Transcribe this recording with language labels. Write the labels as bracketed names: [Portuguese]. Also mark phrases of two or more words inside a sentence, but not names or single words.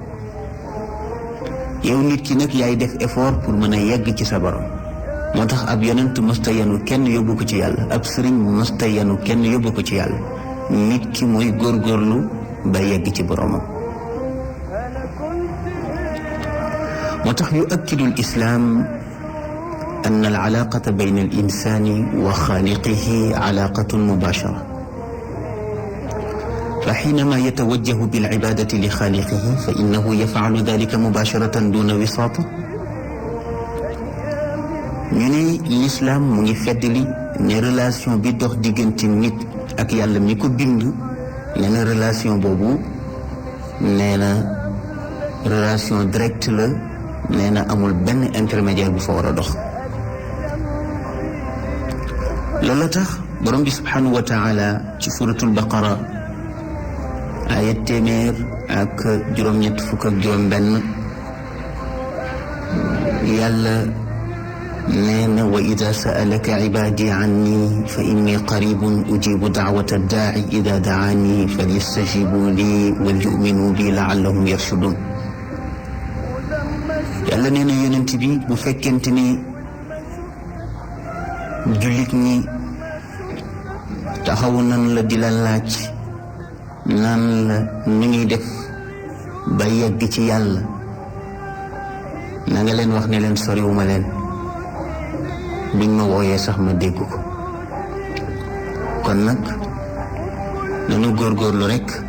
[Wolof] yow nit ki nag yaay def [French] effort pour [Wolof] mën a yegg ci sa borom moo tax ab yonent mësta yenu kenn yóbbu ko ci yàlla ab sëriñ mësta yenu kenn yóbbu ko ci yàlla nit ki mooy góorgóorlu ba yegg ci boromam moo tax [Arabic] يؤكد الإسلام أن العلاقة بين الإنسان وخالقه علاقة مباشرة فحينما يتوجه بالعبادة لخالقه فإنه يفعل ذلك مباشرة دون وساطة [Wolof] ñu ne l'islam mu ngi feddali ne relation bi dox diggante nit ak yàlla mi ko bind nee na relation boobu nee na [French] relation directe [Wolof] la nee na amul benn intermédiaire bu fa war a dox loolu tax borom bi [Arabic] سبحانه وتعالى ci سورة البقرة آية [Wolof] téeméer ak juróom-ñett fukk ak juróom-benn yàlla nee na [Arabic] وإذا سألك عبادي عني فإني قريب أجيب دعوة الداع إذا دعان فليستجيبوا لي وليؤمنوا بي لعلهم يرشدون [Wolof] yàlla nee na yonent bi bu fekkente ni jullit ñi taxaw nan la di la laaj nan la nu ñuy def ba yegg ci yàlla na nga leen wax ne leen soriwuma leen biñ ma wooyee sax ma dégg ko kon nag nanu góorgóorlu rekk